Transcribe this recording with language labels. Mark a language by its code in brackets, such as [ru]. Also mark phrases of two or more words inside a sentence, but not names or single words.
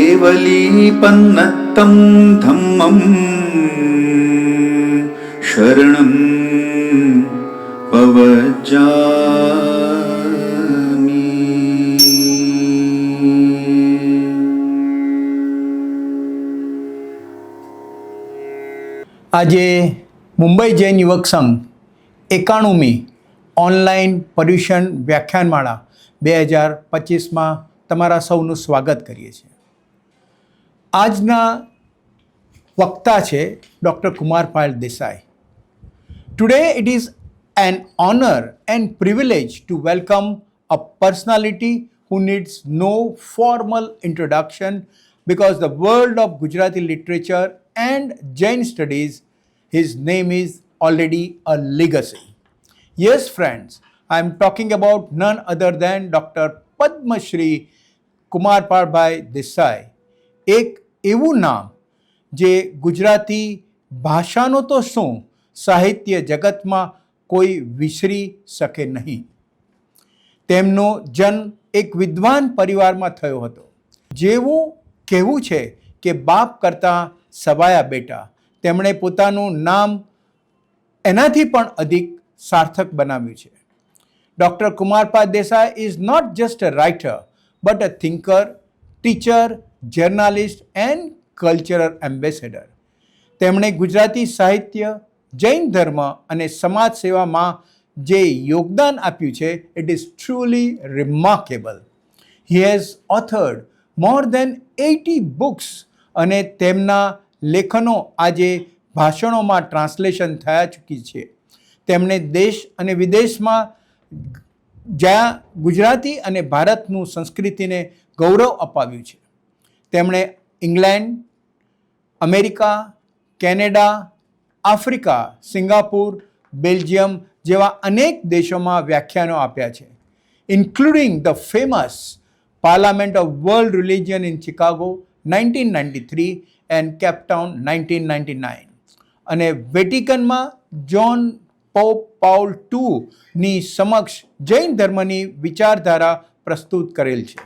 [pra] कलिपन्नतं धम्मं शरणं पवजामि। [gu] આજે મુંબઈ જૈન યુવક સંઘ 91મી ઓનલાઈન પર્યુષણ વ્યાખ્યાનમાળા 2025માં તમારા સૌનું સ્વાગત કરીએ છીએ. આજના વક્તા છે ડૉક્ટર કુમારપાળ દેસાઈ. [en] Today it is an honor and privilege to welcome a personality who needs no formal introduction because the world of Gujarati literature and Jain studies, his name is already a legacy. Yes, friends, I am talking about none other than Dr. Padma Shri કુમારપાળભાઈ દેસાઈ. [gu] એક એવું નામ જે ગુજરાતી ભાષાનો તો શું સાહિત્ય જગતમાં કોઈ વિસરી શકે નહીં. તેમનો જન્મ એક વિદ્વાન પરિવારમાં થયો હતો. જેવું કહેવું છે કે બાપ કરતાં સવાયા બેટા, તેમણે પોતાનું નામ એનાથી પણ અધિક સાર્થક બનાવ્યું છે. [en] Doctor Kumarpal Desai is not just a writer but a thinker, teacher, journalist and cultural ambassador. [gu] તેમણે ગુજરાતી સાહિત્ય, જૈન ધર્મ અને સમાજ સેવામાં જે યોગદાન આપ્યું છે, [en] it is truly remarkable. He has authored more than 80 books [gu] અને તેમના લેખનો આજે ભાષણોમાં ટ્રાન્સલેશન થયા ચૂકી છે. તેમણે દેશ અને વિદેશમાં જ્યાં ગુજરાતી અને ભારતનું સંસ્કૃતિને ગૌરવ અપાવ્યું છે. તેમણે ઇંગ્લેન્ડ, અમેરિકા, કેનેડા, આફ્રિકા, સિંગાપુર, બેલ્જિયમ જેવા અનેક દેશોમાં વ્યાખ્યાનો આપ્યા છે, [en] including the famous Parliament of World Religion in Chicago 1993 and Cape Town 1999 [gu] અને વેટિકનમાં જોન પોપ પાઉલ II સમક્ષ જૈન ધર્મની વિચારધારા પ્રસ્તુત કરેલ છે.